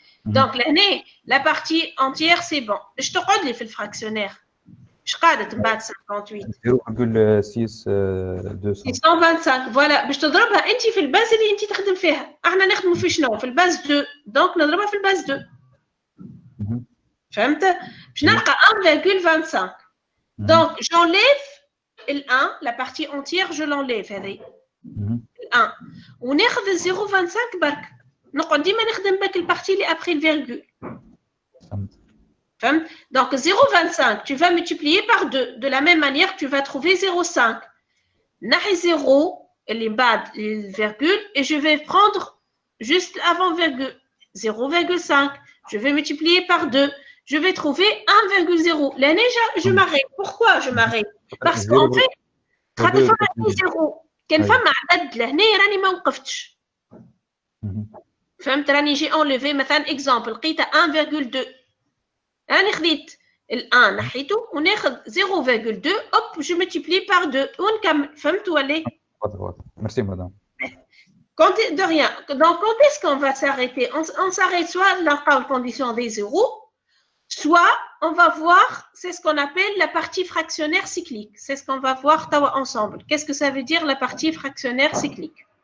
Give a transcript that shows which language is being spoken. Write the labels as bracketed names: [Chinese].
[French] Donc لهنا la partie entière c'est bon. [Arabic] اش تقعد لي في الفراكسيونير؟ اش قعدت من بعد 58؟ 625 فوالا باش تضربها انت في الباز اللي انت تخدم فيها. احنا نخدموا في شنو؟ في الباز 2. دونك نضربها في الباز 2. فهمت؟ باش نلقى 1,25. [French] Donc j'enlève le 1, la partie entière je l'enlève هذه. [Arabic] 1 وناخذ 0,25 برك. نقعد ديما نخدم بك البارتي اللي [French] après le virgule. Donc 0,25, tu vas multiplier par 2. De la même manière, tu vas trouver 0,5. [Arabic] نحي 0, اللي بعد [French] le virgule, et je vais prendre juste avant virgule. 0,5. Je vais multiplier par 2. Je vais trouver 1,0. Là, déjà, je m'arrête. Pourquoi je m'arrête? Parce qu'en fait, 0. [Arabic] كان أيوة. فما عدد لهنا راني ما وقفتش. فهمت؟ راني جي انليفي مثلا اكزامبل لقيتها 1.2 راني خديت ال 1 نحيته وناخذ 0.2 [French] hop je multiplie par 2 [Arabic] ونكمل. فهمت ولا؟ [French] واضح. Merci madame. De rien. Donc, quand est-ce qu'on va s'arrêter? On s'arrête soit dans la condition des zéros, soit on va voir, c'est ce qu'on appelle la partie fractionnaire cyclique. C'est ce qu'on va voir ensemble. Qu'est-ce que ça veut dire la partie fractionnaire cyclique?